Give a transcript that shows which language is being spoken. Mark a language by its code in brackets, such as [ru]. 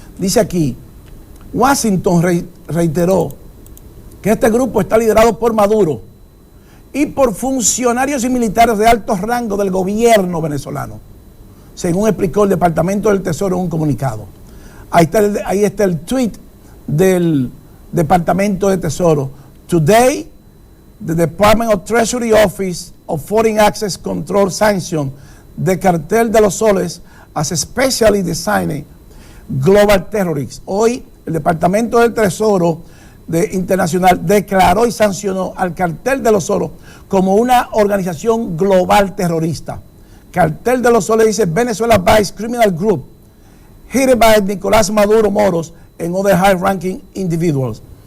[es] Dice aquí, Washington reiteró que este grupo está liderado por Maduro y por funcionarios y militares de alto rango del gobierno venezolano, según explicó el Departamento del Tesoro en un comunicado. Ahí está el tweet del Departamento de Tesoro. [en] Today, the Department of Treasury Office of Foreign Access Control sanctioned the cartel de los soles as especially designed global terrorists. [es] Hoy, el Departamento del Tesoro Internacional declaró y sancionó al cartel de los soles como una organización global terrorista. [en] Cartel de los soles dice Venezuela Vice Criminal Group, headed by Nicolás Maduro Moros and other high-ranking individuals.